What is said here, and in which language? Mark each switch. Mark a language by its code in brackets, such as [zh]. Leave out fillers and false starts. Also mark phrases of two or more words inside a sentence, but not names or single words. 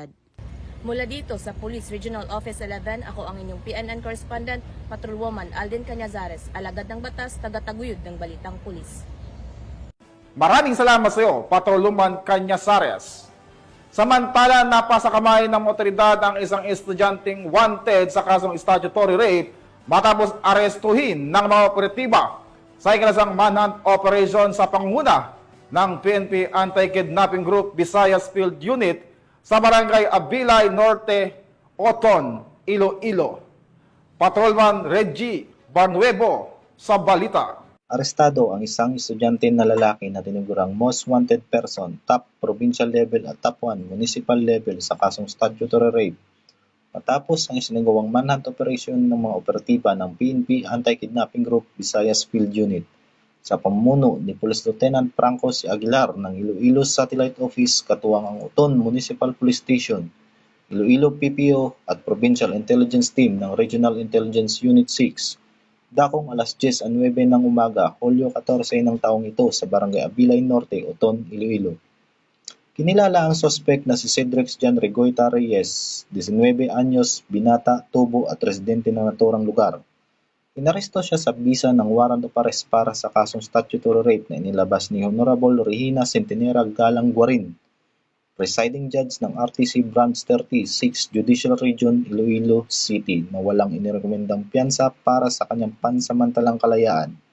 [tl] Mula dito sa Police Regional Office 11, ako ang inyong PNN correspondent, Patrolwoman Aldin Cañazares, alagad ng batas, tagataguyod ng Balitang Pulis. Maraming salamat sa iyo, Patrolwoman Cañazares. Samantala, napasa kamay ng otoridad ang isang estudyanteng wanted sa kasong [en] statutory rape [tl] matapos arestuhin ng mga operatiba sa ikalasang [en] manhunt operation [tl] sa panguna ng PNP Anti-Kidnapping Group Visayas Field Unit sa Barangay Abilay Norte, Oton, Iloilo. Patrolman Reggie Barnuevo sa balita. Arestado ang isang estudyante na lalaki na tinugurang [en] most wanted person, top provincial level [tl] at [en] top 1 municipal level [tl] sa kasong [en] statutory rape. [tl] Matapos ang isinagawang [en] manhunt operation [tl] ng mga operatiba ng PNP Anti-Kidnapping Group Visayas Field Unit sa pamumuno ni Police Lieutenant Franco C. Aguilar ng Iloilo Satellite Office katuwang ang Uton Municipal Police Station, Iloilo PPO at Provincial Intelligence Team ng Regional Intelligence Unit 6. Dakong alas 10:09 ng umaga, Hulyo 14 ng taong ito sa Barangay Abilay Norte, Uton, Iloilo. Kinilala ang suspect na si Cedric John Regoyta Reyes, 19 anyos, binata, tubo at residente ng naturang lugar. Inaresto siya sa bisa ng [en] warrant of arrest [tl] para sa kasong [en] statutory rape [tl] na inilabas ni Honorable Regina Centenera Galang Guarin, [en] presiding judge [tl] ng RTC Branch 36 Judicial Region, Iloilo City na walang inirekomendang piyansa para sa kanyang pansamantalang kalayaan.